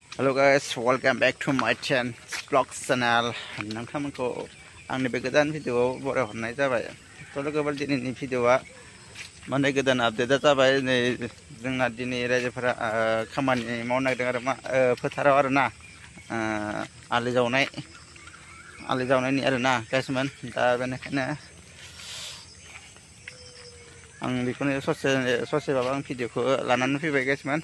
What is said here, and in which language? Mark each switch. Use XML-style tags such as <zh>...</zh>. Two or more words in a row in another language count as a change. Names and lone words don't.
<en>Hello guys, welcome back to my vlog channel.</en> <brx>नोंथांमोनखौ आंनि बे गोदान भिडिअआव बराय हरनाय जाबाय। थ' लोगोफोर दिनैनि भिडिअआ माने गोदान आपडेटआ जाबाय नै जोंना दिनै रायजोफोरा खामानि मावनो नागिरदों आरो मा फोथाराव आरो ना आलि जावनायनि आरो ना गाइसमोन दा बेनिखायनो आं बेखौनो ससेबाबो आं भिडिअखौ लानानै फैबाय गाइसमोन।</brx>